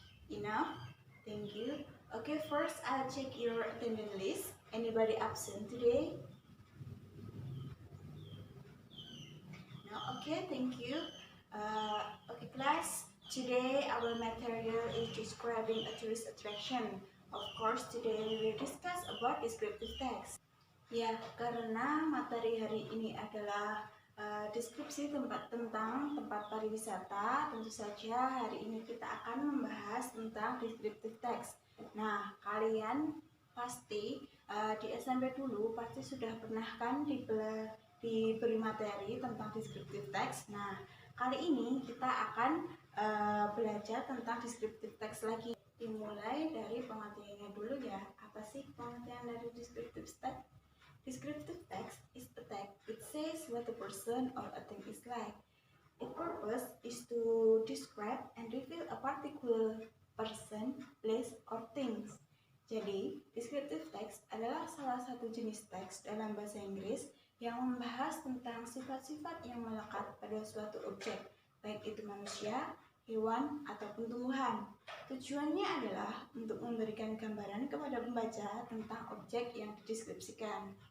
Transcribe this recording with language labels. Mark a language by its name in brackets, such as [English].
[English] Enough? Thank you. Okay, first I'll check your attendance list. Anybody absent today? No? Okay, thank you. Okay class, today our material is describing a tourist attraction. Of course, today we will discuss about descriptive text. [Indonesian] Ya, karena materi hari ini adalah deskripsi tentang tempat pariwisata, tentu saja hari ini kita akan membahas tentang descriptive text. Nah, kalian pasti di SMP dulu pasti sudah pernah kan diberi materi tentang descriptive text. Nah, kali ini kita akan belajar tentang descriptive text lagi. Dimulai dari pengertiannya dulu ya. Apa sih pengertian dari descriptive text? [English] Descriptive text is a text which says what a person or a thing is like. Its purpose is to describe and reveal a particular person, place, or things. [Indonesian] Jadi, descriptive text adalah salah satu jenis teks dalam bahasa Inggris yang membahas tentang sifat-sifat yang melekat pada suatu objek, baik itu manusia, hewan, ataupun tumbuhan. Tujuannya adalah untuk memberikan gambaran kepada pembaca tentang objek yang dideskripsikan.